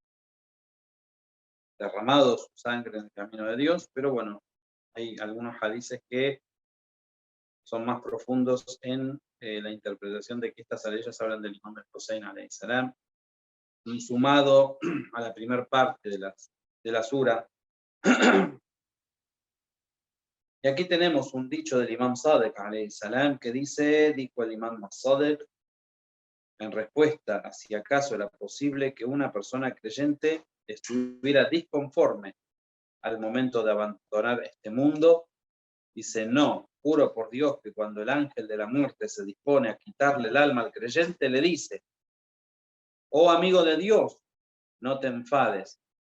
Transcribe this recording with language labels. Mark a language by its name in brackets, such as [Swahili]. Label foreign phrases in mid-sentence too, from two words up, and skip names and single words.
[Spanish] derramado su sangre en el camino de Dios, pero bueno, hay algunos hadices que son más profundos en la interpretación de que estas aleyas hablan del Imam al-Hussein [Arabic] عليه السلام, [Spanish] y sumado a la primera parte de la sura. Y aquí tenemos un dicho del Imam Sadiq [Arabic] عليه السلام [Spanish] que dice, dijo el Imam Sadiq, en respuesta a si acaso era posible que una persona creyente estuviera disconforme al momento de abandonar este mundo, dice, no, juro por Dios que cuando el ángel de la muerte se dispone a quitarle el alma al creyente, le dice, oh amigo de Dios, no te enfades.